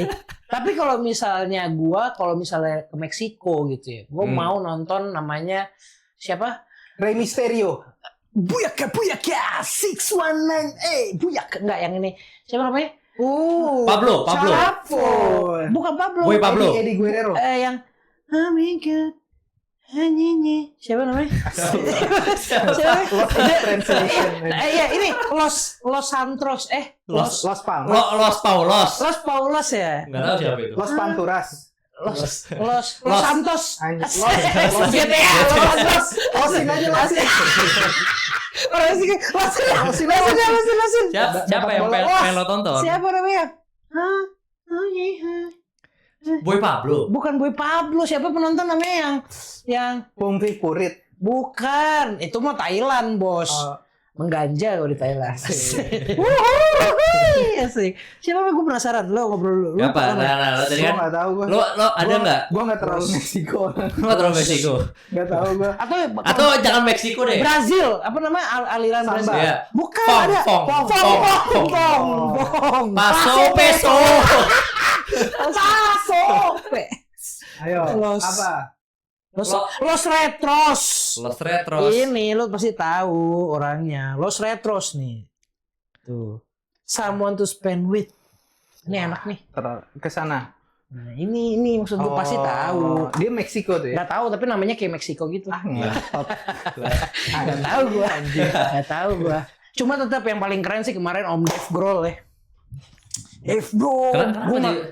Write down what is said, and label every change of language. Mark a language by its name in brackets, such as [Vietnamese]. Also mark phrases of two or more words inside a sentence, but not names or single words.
[Indonesian] Tapi kalau misalnya ke Meksiko gitu ya, gua mau nonton namanya siapa? Rey Mysterio. Buyaka 619. Buyaka enggak yang ini. Siapa namanya? Pablo. Chapo. Bukan Pablo. Boy Pablo. Eddie Guerrero. Yang Amiga. Hanyinya. Siapa namanya? Siapa? Lost in Translation. Iya, ini Los Santos. Los Palmas. Los Paulos. Los Paulos ya. Enggak tahu siapa itu. Los Panturas. Los Santos. Anjir. Los GTA. Los Santos. Losin aja losin. Orang sih Losin. Siapa yang pengen lo tonton? Siapa namanya? Hah? Boy Pablo. Bukan Boy Pablo, siapa penonton namanya yang Pungfi Purit. bukan, itu mah Thailand, Bos. Mengganja kalau di Thailand. Asik. Asik. Siapa gue penasaran, lo ngobrol dulu. Apa? Nah, tadi Gue kan nggak tahu gue. lo ada nggak? Gue nggak terlalu Meksiko. Lo terlalu Meksiko. Nggak tahu gue. Atau jangan Meksiko deh. Brazil, apa namanya aliran Samba. Brazil? Iya. Bukan Fong, ada. fong. Fong. Paso peso. Paso. Ayo. Los- Apa? Los Retros. Los Retros. Ini lo pasti tahu orangnya. Los Retros nih. Tuh. Someone to spend with. Ini enak nih. Ke sana. Nah, ini maksud gue pasti tahu. Dia Meksiko tuh ya. Gak tahu tapi namanya kayak Meksiko gitu. Ngetot. Gak tahu gue. Gak tahu gue. Cuma tetap yang paling keren sih kemarin Om Dave Grohl ya. Dave Grohl.